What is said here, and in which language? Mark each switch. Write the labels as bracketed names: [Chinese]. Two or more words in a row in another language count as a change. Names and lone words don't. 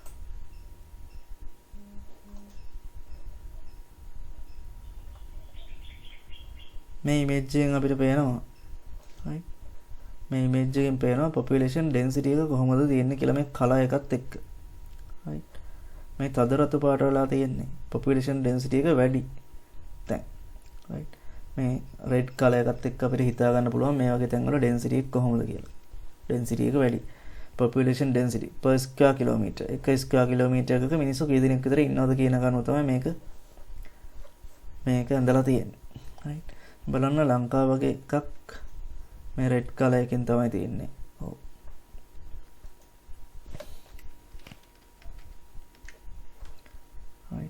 [Sinhala] මේ image එකෙන් අපිට පේනවා right. මේ image එකෙන් පේනවා [English] population density [Sinhala] එක කොහොමද තියෙන්නේ කියලා මේ කලර් එකත් එක්ක right. මේ තද රතු පාට වෙලා තියෙන්නේ [English] population density [Sinhala] එක වැඩි දැන් right. මේ [English] red color [Sinhala] එකත් එක්ක අපිට හිතා ගන්න පුළුවන් මේ වගේ තැන් වල density එක කොහොමද කියලා. density එක වැඩි. [English] population density per square kilometer. [Sinhala] එක [English] square kilometer [Sinhala] එකක මිනිස්සු කී දෙනෙක් විතර ඉන්නවද කියන කරුණ තමයි මේක ඇඳලා තියෙන්නේ. right. බලන්න ලංකාව වගේ එකක් මේ [English] red color [Sinhala] එකෙන් තමයි තියෙන්නේ. ඔව්. right.